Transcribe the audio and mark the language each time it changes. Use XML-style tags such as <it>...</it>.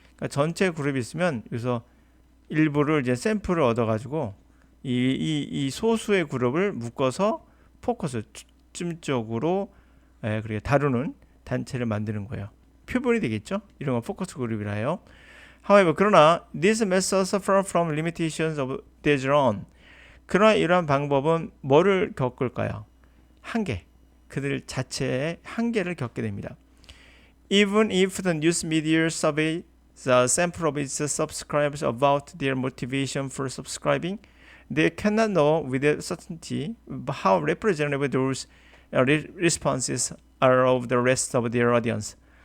<ko>그러니까 전체 그룹이 있으면 여기서 일부를 이제 샘플을 얻어가지고 이 소수의 그룹을 묶어서 포커스, 중점적으로 그렇게 다루는 단체를 만드는 거예요. 표본이 되겠죠? 이런 건 포커스 그룹이라 해요.</ko> <en>However,</en> <ko>그러나</ko> <en>these methods suffer from limitations of their own.</en> <ko>그러나 이러한 방법은 뭐를 겪을까요? 한계. 그들 자체의 한계를 겪게 됩니다.</ko> <en>Even if the news media survey the sample of its subscribers about their motivation for subscribing, they cannot know with certainty how representative those responses are of the rest of their audience.</en>